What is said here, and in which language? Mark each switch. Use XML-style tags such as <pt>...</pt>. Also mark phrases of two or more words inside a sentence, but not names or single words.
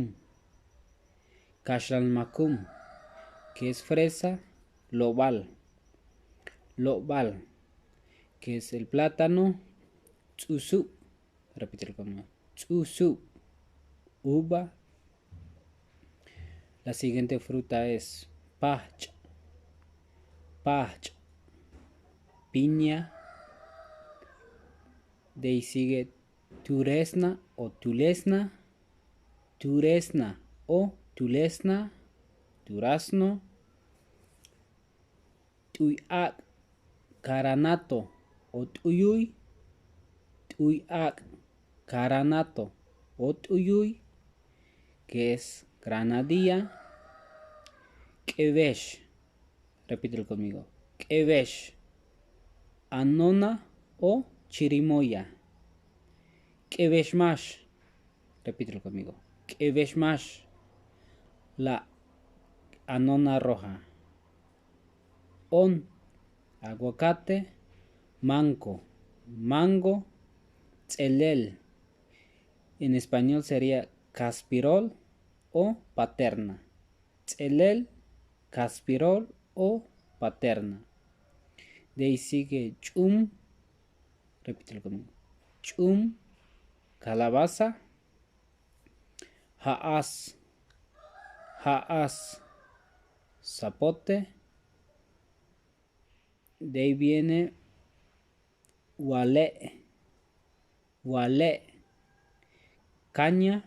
<es>macum, que es fresa, lobal, lobal, que es el plátano, tzuzu, repítelo conmigo, tzuzu, uva. La siguiente fruta es pach, pach, piña. De ahí sigue</es> <tzh>turesna o tulesna, turesna o tulesna,</tzh> <es>durazno,</es> <tzh>tuyak, caranato o tuyuy, tuyak, caranato o tuyuy,</tzh> <es>que es granadilla, quevesh, repítelo conmigo, quevesh, anona o chirimoya,</es> <tzh>quevesh mash,</tzh> <es>repítelo conmigo,</es> <tzh>quevesh mash,</tzh> <es>la anona roja, on, aguacate, mango, mango, tzelel, en español sería caspirol o paterna, tzelel, caspirol o paterna. De ahí sigue chum, repítelo conmigo, chum, calabaza, haas, haas, zapote. De ahí viene wale, wale, caña.</es>